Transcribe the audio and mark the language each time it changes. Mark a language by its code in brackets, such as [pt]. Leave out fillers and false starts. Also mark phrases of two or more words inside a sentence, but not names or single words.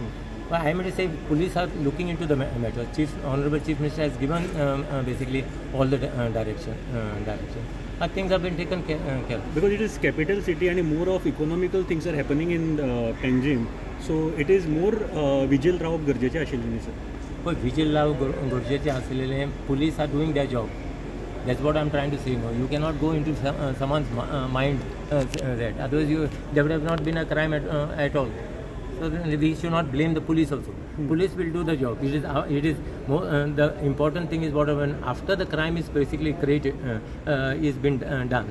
[en] Well, I mean to say, police are looking into the matter. Honorable Chief Minister has given basically all the direction. Things have been taken care of. Because it is capital city and more of economical things are happening in Panjim. So it is more vigil [kok] रावप गरजेचे आशिल्लें [en] sir. But vigil [kok] रावप गरजेचे आशिल्लें. [en] Police are doing their job. That's what I'm trying to say. No, you cannot go into someone's mind. Otherwise, there would have not been a crime at all. So we should not blame the police also. Police will do the job. It is more, the important thing is what when after the crime is basically created, is been done.